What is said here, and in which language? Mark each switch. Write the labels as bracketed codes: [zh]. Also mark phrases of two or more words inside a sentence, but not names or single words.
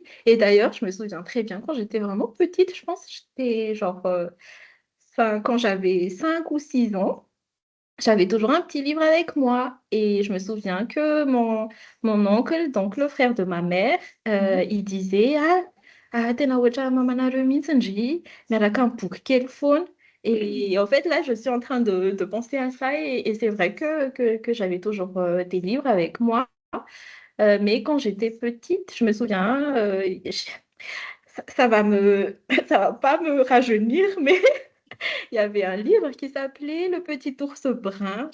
[fr] Et d'ailleurs, je me souviens très bien quand j'étais vraiment petite, je pense que j'étais genre, quand j'avais 5 ou 6 ans. J'avais toujours un petit livre avec moi et je me souviens que mon oncle, donc le frère de ma mère, Mhm. il disait [mg] tena ohatry mamanareo mihitsy miaraka amin'ny boky kely foana. [fr] Et en fait, là, je suis en train de penser à ça et c'est vrai que j'avais toujours des livres avec moi. Mais quand j'étais petite, je me souviens, ça va ça va pas me rajeunir, mais il y avait un livre qui s'appelait Le Petit ours brun.